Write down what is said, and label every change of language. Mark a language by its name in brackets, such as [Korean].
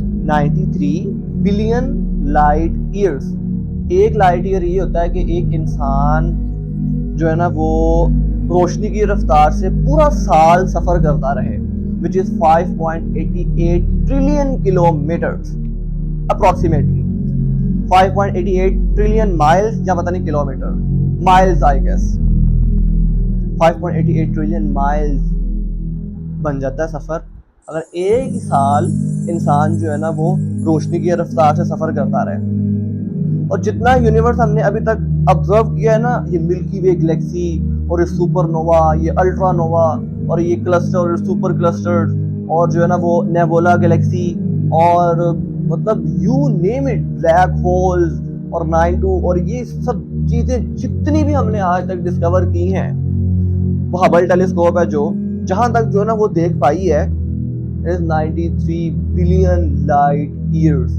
[English] 93 billion light years. [Urdu] ایک light year یہ ہوتا ہے کہ ایک انسان جو ہے نا وہ روشنی کی رفتار سے پورا سال سفر کرتا رہے، [English] which is 5.88 trillion kilometers approximately. 5.88 trillion miles [Urdu] یا پتہ نہیں kilometre, [English] miles I guess. [Urdu] 5.88 trillion miles بن جاتا ہے سفر اگر ایک سال انسان جو ہے نا وہ روشنی کی رفتار سے سفر کرتا رہے. اور جتنا یونیورس ہم نے ابھی تک آبزرو کیا ہے نا، یہ ملکی وے گلیکسی اور یہ سپر نووا، یہ الٹرا نووا اور یہ کلسٹر اور سپر کلسٹر اور جو ہے نا وہ نیبولا گلیکسی اور مطلب [English] you name it, [Urdu] black holes اور 92 اور یہ سب چیزیں جتنی بھی ہم نے آج تک ڈسکور کی ہیں، وہ ہبل ٹیلیسکوپ ہے جو جہاں تک جو ہے نا وہ دیکھ پائی ہے is 93 بلین لائٹ ایئرز.